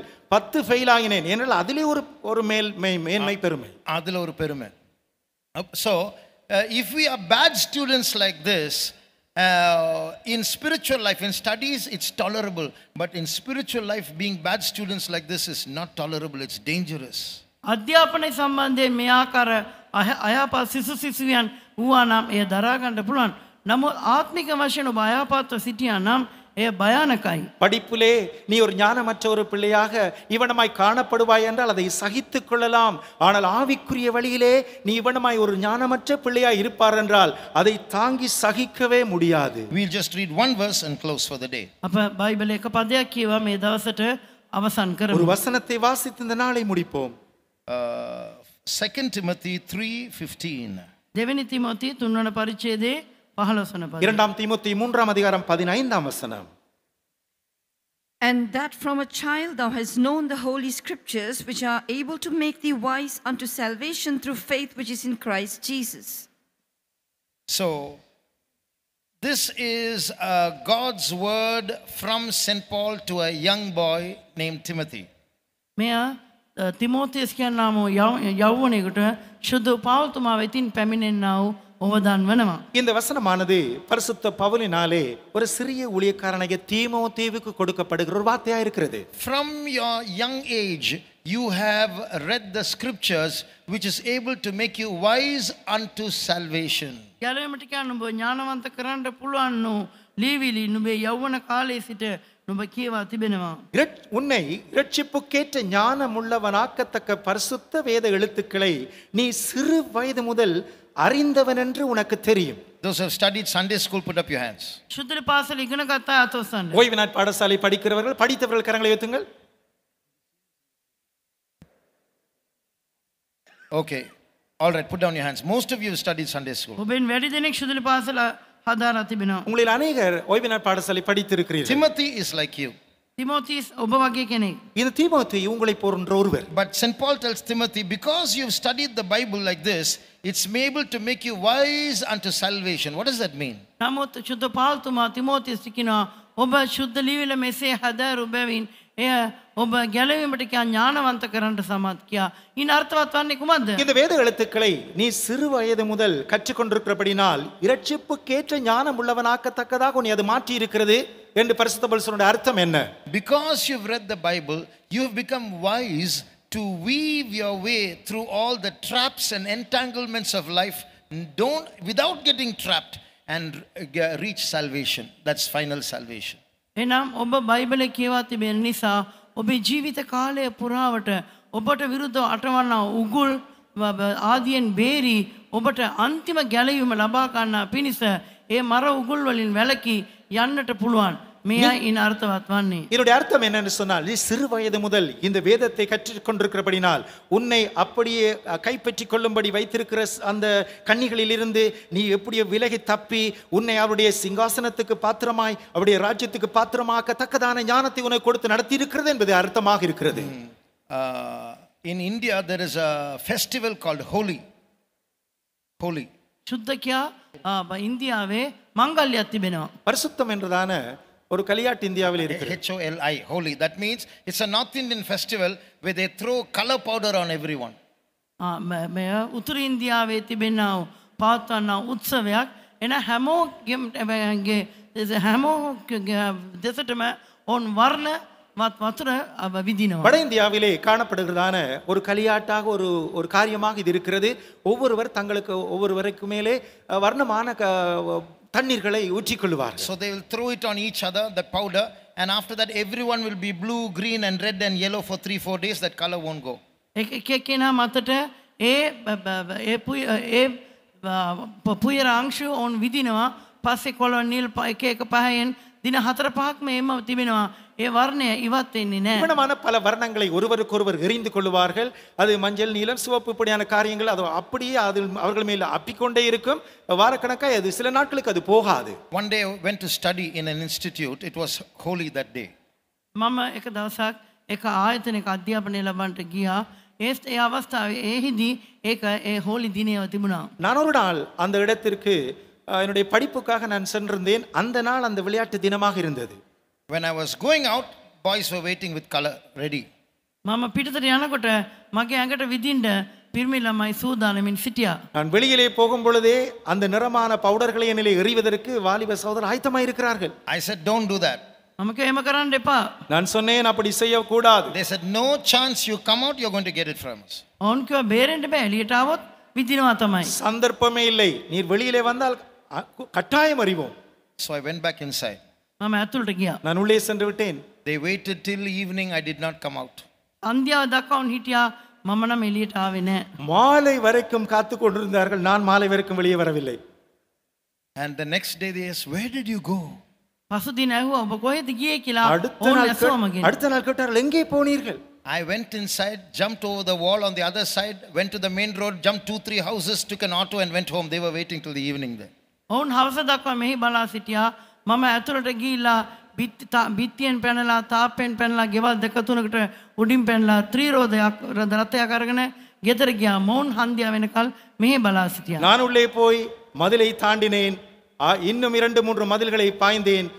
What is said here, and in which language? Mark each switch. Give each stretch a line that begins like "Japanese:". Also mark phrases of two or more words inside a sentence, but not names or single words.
Tamil: 10 ஃபெயில் ஆகினேன் என்றால் அதிலே ஒரு மேன்மை பெருமை. அதில் ஒரு பெருமை.
English: So if we are bad students like this, in spiritual life, in studies, it's tolerable. But in spiritual life, being bad students like this is not tolerable. It's dangerous.
Sinhala: අධ්‍යාපනය සම්බන්ධයෙන් මේ ආකාර අයහපත් සිසුසිසුවියන් වූවා නම් එය දරා ගන්න පුළුවන්. නමුත් ආත්මික වශයෙන් ඔබ අයහපත්ව සිටියා නම් එය භයානකයි.
Tamil: படிப்பிலே நீ ஒரு ஞானமற்ற ஒரு பிள்ளையாக இவனமாய் காணப்படுவாய் என்றால் அதை சகித்துக் கொள்ளலாம். ஆனால் ஆவிக்குரிய வழியிலே நீ இவனமாய் ஒரு ஞானமற்ற பிள்ளையாய் இருப்பார் என்றால் அதை தாங்கி சகிக்கவே முடியாது.
English: We'll just read one verse and close for the day.
Sinhala: අප බයිබලයේ එක පදයක් කියවා මේ දවසට අවසන්
Tamil: ஒரு
Sinhala: කරමු.
Tamil: வசனத்தை வாசித்து இந்த நாளை முடிப்போம்.
English: 2 Timothy 3:15.
Sinhala: දෙවෙනි තිමෝති 3 වන පරිච්ඡේදයේ 15 වන පදය.
Tamil: 2 தீமோத்தேயு 3ஆம் அதிகாரம் 15ஆம் வசனம்.
English: And that from a child thou hast known the holy scriptures, which are able to make thee wise unto salvation through faith which is in Christ Jesus. So, this is God's word from St. Paul to a young boy named Timothy.
Sinhala: මෙයා තිමෝතියස් කියන්නාම යෞවනයකට ශුද්ධ පාවතුමා වෙතින් පැමිණෙන්නා වූ ඔවදාන් වනවා.
Tamil: இந்த வசனமானது பரிசுத்த பவுலினாலே ஒரு சிறிய ஊழியக்காரனாகிய தீமோத்தேவுக்கு கொடுக்கப்படுகிற ஒரு வார்த்தையா இருக்கிறது.
English: From your young age, you have read the scriptures which is able to make you wise unto salvation.
Sinhala: ගැලවීමට කියන්න නුඹ ඥානවන්ත කරන්න පුළුවන් වූ ලීවිලි නුඹේ යෞවන කාලයේ සිට නුඹ කියවා තිබෙනවා.
Tamil: உன்னை இரட்சிப்புக்கேற்ற ஞானம் உள்ளவனாக்கத்தக்க பரிசுத்த வேத எழுத்துக்களை நீ சிறு வயது முதல் அறிந்தவன் என்று உனக்கு தெரியும்.
English: Those who have studied Sunday school, put up your hands.
Sinhala: ශුද්ධ පාසල ඉගෙන ගත්තා අතොස්සන්න.
Tamil: ஓய்வு நாள் பாடசாலை படிக்கிறவர்கள் படித்தவர்கள் கரங்களை உயர்த்துங்கள்.
English: Okay. All right, put down your hands. Most of you have studied Sunday school.
Sinhala: ඔබෙන් වැඩි දෙනෙක් ශුද්ධ පාසල හදාරා තිබෙනවා.
Tamil: உங்களில் அநேகர் ஓய்வு நாள் பாடசாலை படித்திருக்கிறீர்கள்.
English: Timothy is like you.
Sinhala: තිමෝතිස් ඔබ වගේ කෙනෙක්.
Tamil: இந்த தீமோத்தேயு உங்களை போன்ற ஒருவர்.
English: But St. Paul tells Timothy, because you've studied the Bible like this, it's able to make you wise unto salvation. What does that mean?
Sinhala: නමුත් ශුද්ධ පාල්තුමා තිමෝතිස් කියනවා ඔබ ශුද්ධ ලිවිල මෙසේ හදාරු බැවින් එය ඔබ ගැලවීමට කියා ඥානවන්ත කරන්නට සමත් කියා. ඉන් අර්ථවත් වන්නේ කුමක්ද?
Tamil: இந்த வேத எழுத்துக்களை நீ சிறு வயது முதல் கற்றுக்கொண்டிருக்கிறபடினால் இரட்சிப்புக்கேற்ற ஞானம் உள்ளவனாக்கத்தக்கதாக உன்னை அது மாற்றி இருக்கிறது என்று பரிசுத்த பவுல் சொன்ன அர்த்தம் என்ன?
English: Because you've read the Bible, you've become wise to weave your way through all the traps and entanglements of life, without getting trapped, and reach salvation. That's final salvation.
Sinhala: එනම් ඔබ බයිබලය කියවා තිබෙන නිසා ඔබේ ජීවිත කාලය පුරාවට ඔබට විරුද්ධව අටවන්නා උගුල් ආදියෙන් බේරි ඔබට අන්තිම ගැලවීම ලබා ගන්නා පිණිස ඒ මර උගුල් වලින් වැළකී යන්නට පුළුවන්. මෙයයි ඉන් අර්ථවත් වන්නේ.
Tamil: இதனுடைய அர்த்தம் என்னன்னு சொன்னால் நீ சிறு வயது முதல் இந்த வேதத்தை கற்றுக்கொண்டிருக்கிறபடினால் உன்னை அப்படியே கைப்பற்றிக் கொள்ளும்படி வைத்திருக்கிற அந்த கண்ணிகளில் இருந்து நீ எப்படியோ விலகி தப்பி உன்னை அவருடைய சிங்காசனத்துக்கு பாத்திரமாய் அவருடைய ராஜ்யத்துக்கு பாத்திரமாக்கத்தக்கதான ஞானத்தை உனக்கு கொடுத்து நடத்தி இருக்கிறது என்பது அர்த்தமாக இருக்கிறது.
English: In India there is a festival called Holi. Holi.
Sinhala: සුද්ධකයා ඉන්දියාවේ මංගල්‍යයක් තිබෙනවා.
Tamil: பரிசுத்தம் என்றதான ஒரு கலியாட்டு இந்தியாவில் இருக்கிறது.
English: HOLI, Holi. That means it's a North Indian festival where they throw color powder on everyone.
Sinhala: මෙය උතුරු ඉන්දියාවේ තිබෙනා පවත්වනා උත්සවයක්. එන හැමෝගේ දෙසටම ඔවුන් වර්ණ වතුර විදිනවා.
Tamil: வட இந்தியாவிலே காணப்படுகிறதான ஒரு கலியாட்டாக ஒரு காரியமாக இது இருக்கிறது. ஒவ்வொருவர் தங்களுக்கு ஒவ்வொருவருக்கு மேலே வர்ணமான தண்ணீர்களை ஊற்றிக்கொள்வார்கள்.
English: So they will throw it on each other, the powder, and after that everyone will be blue, green and red and yellow for 3-4 days. That color won't go.
Sinhala: එකෙනා මතට ඒ පුයර අංශු ඔවුන් විදිනවා. පස්සේ කොළොන් නිල් එක එක පහෙන් දින 4-5ක් මේම තිබෙනවා. ඒ වර්ණය ඉවත් වෙන්නේ නැහැ.
Tamil: இவனமான பல வர்ணங்களை ஒருவருக்கொருவர் எரிந்து கொள்வார்கள். அது மஞ்சள், நீலம், சிவப்பு இப்படியான காரியங்கள் அது அப்படியே அது அவர்கள் மேல் அப்பிக்கொண்டே இருக்கும். வாரக்கணக்காக அது சில நாட்களுக்கு அது போகாது.
English: One day I went to study in an institute. It was holy that day.
Sinhala: මම එක දවසක් එක ආයතනයක අධ්‍යාපනය ලබන්නට ගියා. ඒ අවස්ථාවේ ඒහිදී ඒක ඒ හෝලි දිනයව තිබුණා.
Tamil: நான் ஒரு நாள் அந்த இடத்திற்கு என்னுடைய படிப்புக்காக நான் சென்றிருந்தேன். அந்த நாள் அந்த விளையாட்டு தினமாக இருந்தது.
English: When I was going out, boys were waiting with color ready.
Sinhala: මම පිටතට යනකොට මගේ ඇඟට විදින්න පිරිමි ළමයි සූදානමින් සිටියා.
Tamil: நான் வெளியிலே போகும் பொழுதே அந்த நிறமான பவுடர்களை என்னிலே எறிவதற்கு வாலிப சகோதரர் ஆயத்தமாக இருக்கிறார்கள்.
English: I said, don't do that.
Sinhala: මම කිව්වා එහෙම කරන්න එපා.
Tamil: நான் சொன்னேன் அப்படி செய்யக்கூடாது.
English: They said, no chance you come out, you're going to get it from us.
Sinhala: ඔවුන් කිව්වා බේරෙන්න බෑ එළියට ආවොත් විදිනවා තමයි.
Tamil: சந்தர்ப்பமே இல்லை, நீர் வெளியிலே வந்தால் கட்டாயம் அறிவோம்.
English: So I went back inside.
Sinhala: මම ඇතුළට ගියා.
Tamil: நான் உள்ளே சென்று விட்டேன்.
English: They waited till evening. I did not come out.
Sinhala: අන්තිම දක්වා උන් හිටියා. මම නම් එළියට ආවේ නැහැ.
Tamil: மாலை வரைக்கும் காத்து கொண்டிருந்தார்கள். நான் மாலை வரைக்கும் வெளியே வரவில்லை.
English: And the next day they asked, where did you go?
Sinhala: පසුදින ඇහුවා ඔබ කොහෙද ගියේ කියලා.
Tamil: அடுத்த
Sinhala: ඕන්
Tamil: நாள்
Sinhala: ඇසුවා මගෙන්.
Tamil: அடுத்த நாள் கேட்டார்கள், எங்கே போனீர்கள்?
English: I went inside, jumped over the wall on the other side, went to the main road, jumped 2-3 houses, took an auto and went home. They were waiting till the evening there.
Sinhala: ඔවුන් හවස දක්වා මෙහි බලා සිටියා. මම ඇතුළට ගිහිල්ලා බිත්තියෙන් පැනලා තාප්පෙන් පැනලා ගෙවල් දෙක තුනකට උඩින් පැනලා ත්‍රිරෝදයක් රථයක් අරගෙන ගෙදර ගියා. මොවුන් හන්දියා වෙනකල් මෙහි බලා සිටියා.
Tamil: நான் உள்ளே போய் மதிலை தாண்டினேன். இன்னும் 2-3 மதில்களை பாய்ந்தேன்.